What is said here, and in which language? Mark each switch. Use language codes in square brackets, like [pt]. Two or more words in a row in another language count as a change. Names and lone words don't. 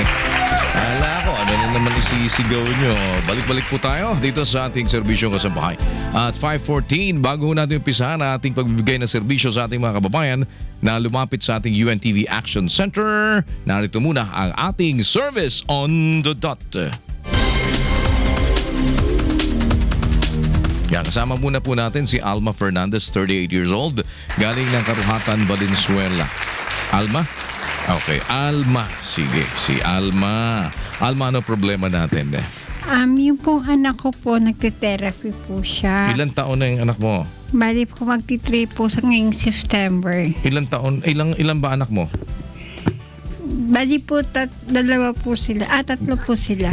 [tl] Hala ko, ano na naman isisigaw nyo. Balik-balik po tayo dito sa ating serbisyong kasambahay. At 5:14, bago natin umpisahan ang ating pagbibigay ng serbisyo sa ating mga kababayan na lumapit sa ating UNTV Action Center, narito muna ang ating [en] service on the dot. [tl] Yan, kasama muna po natin si Alma Fernandez, [en] 38 years old, [tl] galing ng Karuhatan, Valenzuela. Alma? Okay, Alma. Sige, si Alma. Alma, ano problema natin? Yung pong anak ko po, nagte-therapy po siya. Ilan taon na yung anak mo? Bali po, magti-3 po sa ngayong September. Ilan taon? Ilan ba anak mo? Bali po, dalawa po sila. Tatlo po sila.